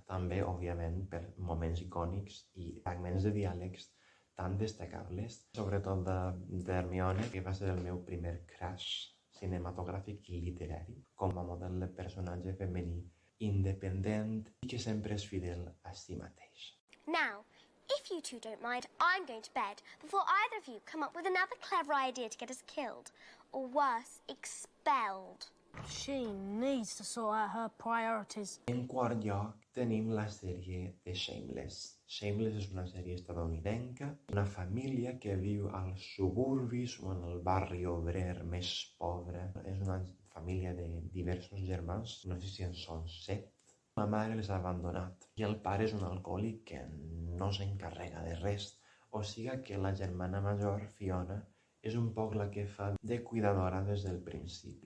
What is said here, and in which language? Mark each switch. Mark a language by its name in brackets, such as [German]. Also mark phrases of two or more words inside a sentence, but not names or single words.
[Catalan] També, òbviament, per moments icònics i fragments de diàlegs tan destacables, sobretot d'Hermione, que va ser el meu primer crush cinematogràfic i literari, com a model de personatge femení independent i que sempre és fidel a si mateix. [English] Now, if you two don't mind, I'm going to bed before either of you come up with another clever idea to get us killed. Or worse, expelled. She needs to sort out her priorities. [Catalan] En quart lloc tenim la sèrie de Shameless. Shameless és una sèrie estadounidenca, una família que viu als suburbis o en el barri obrer més pobre. És una família de diversos germans, no sé si en són 7. La mare les ha abandonat i el pare és un alcohòlic que no s'encarrega de res, o sigui que la germana major, Fiona, és un poc la que fa de cuidadora des del principi.